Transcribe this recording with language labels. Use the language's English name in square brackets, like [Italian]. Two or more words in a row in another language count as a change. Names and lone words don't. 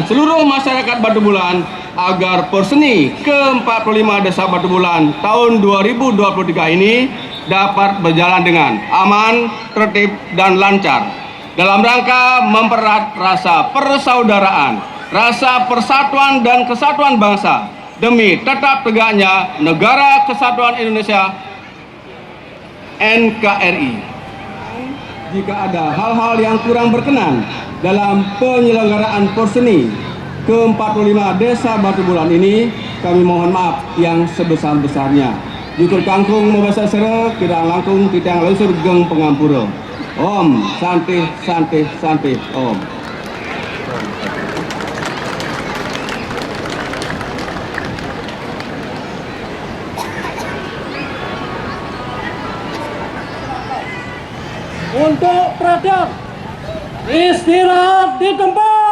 [Indonesian] seluruh masyarakat Batu Bulan agar Porseni ke-45 Desa Batu Bulan tahun 2023 ini dapat berjalan dengan aman, tertib, dan lancar dalam rangka mempererat rasa persaudaraan, rasa persatuan dan kesatuan bangsa demi tetap tegaknya Negara Kesatuan Indonesia NKRI. Jika ada hal-hal yang kurang berkenan dalam penyelenggaraan Porseni ke-45 Desa Batu Bulan ini, kami mohon maaf yang sebesar-besarnya. [Balinese] Jukur kangkung membasa sere, kira langkung titang lusur geng pengampura. [Sanskrit] Om, santi, santi, santi, Om. [Indonesian] Untuk perhatian, istirahat di tempat.